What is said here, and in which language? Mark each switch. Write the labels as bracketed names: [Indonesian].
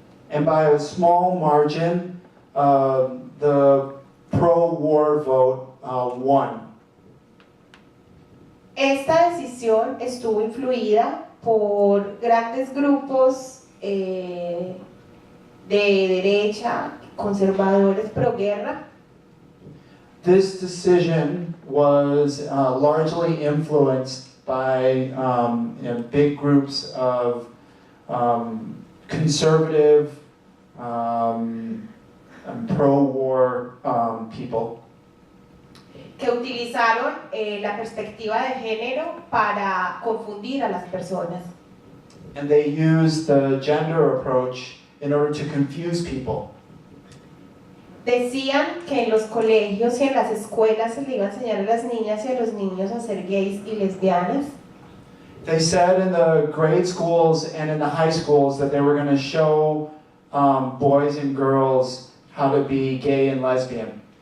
[English] And by a small margin, the pro-war vote won. [Spanish] Esta decisión estuvo influida por grandes grupos de derecha, conservadores pro guerra, [English] This decision was largely influenced by big groups of conservative, pro-war people [Spanish] que utilizaron la perspectiva de género para confundir a las personas. [English] and they used the gender approach in order to confuse people. [Spanish] Decían que en los colegios y en las escuelas se le iba a enseñar a las niñas y a los niños a ser gays y lesbianas. [English] They said in the grade schools and in the high schools that they were going to show boys and girls how to be gay and lesbian.